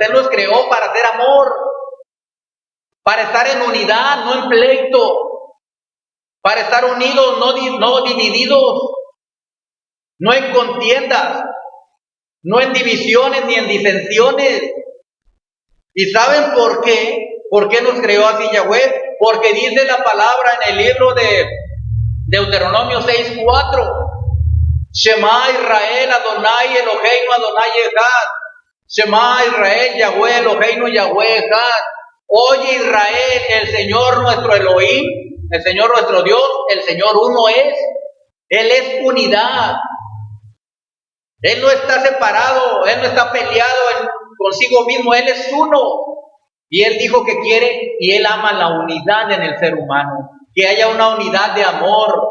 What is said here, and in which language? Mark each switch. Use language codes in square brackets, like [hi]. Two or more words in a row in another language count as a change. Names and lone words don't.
[es] Él nos creó para hacer amor, para estar en unidad, no en pleito, para estar unidos, no divididos, no en contiendas, no en divisiones ni en disensiones. ¿Y saben por qué? ¿Por qué nos creó así Yahweh? Porque dice la palabra en el libro de Deuteronomio 6:4. [he] שמע ישראל, אדוני אלוהינו, אדוני אחד. שמע ישראל, יהוה אלוהינו, יהוה אחד. [es] Oye Israel, el Señor nuestro Elohim, el Señor nuestro Dios, el Señor uno es. Él es unidad. Él no está separado, Él no está peleado consigo mismo, Él es uno. Y Él dijo que quiere y Él ama la unidad en el ser humano, que haya una unidad de amor.